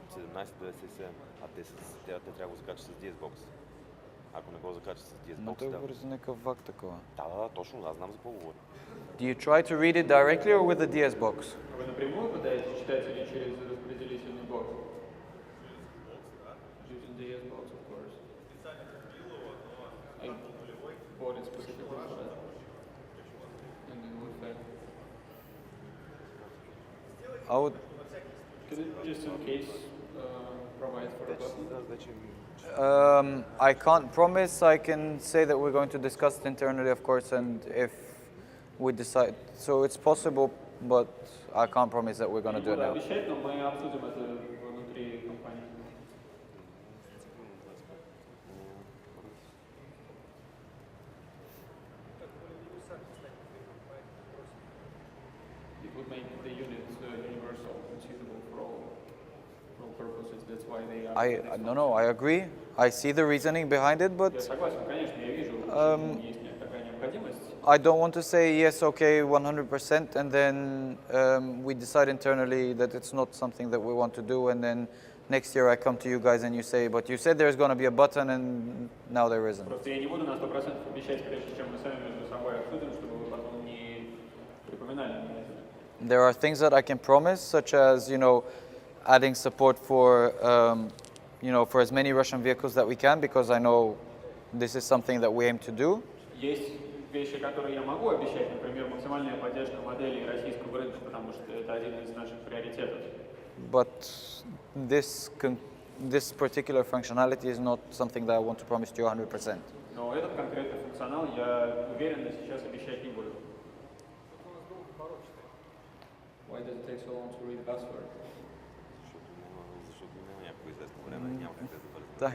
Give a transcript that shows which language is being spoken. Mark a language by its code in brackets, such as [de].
[bg] 1797, а те трябва да го закачат с DSBox. Ако не го закачат с DSBox, Но той говори за някакъв вак такова. Да, точно, аз знам за какво говоря. [en] Do you try to read it directly or with the DS box? [ru] Вы напрямую пытаетесь читать или через распределительный блок? [en] Using DS box, of course. I bought it specifically for that. And it was there. I would, Could it just in case provide for a button? I can't promise. I can say that we're going to discuss it internally, of course, and if we decide, so it's possible, but I can't promise that we're going to do it now. [ru] Обещать, но мы обсудим это внутри компании. [en] It would make the unit universal and suitable for all purposes. That's why they are. No, I agree. I see the reasoning behind it, [ru] Я [en] but [ru] согласен, конечно, я вижу, почему есть такая необходимость. [en] I don't want to say yes, okay, 100%, and then we decide internally that it's not something that we want to do, and then next year I come to you guys and you say, but you said there's going to be a button, and now there isn't. [ru] Просто я не буду на 100% обещать, прежде чем мы сами между собой обсудим, чтобы вы потом не припоминали мне это. [en] There are things that I can promise, such as, adding support for, for as many Russian vehicles that we can, because I know this is something that we aim to do. [ru] Есть вещи, которые я могу обещать, например, максимальная поддержка моделей российского рынка, потому что это один из наших приоритетов. [en] But this particular functionality is not something that I want to promise to you 100%. [ru] Но этот конкретный функционал я уверенно сейчас обещать не буду. [en] Why does it take so long to read the password? [bg] Защото няма някакво известно време, няма как да бързо.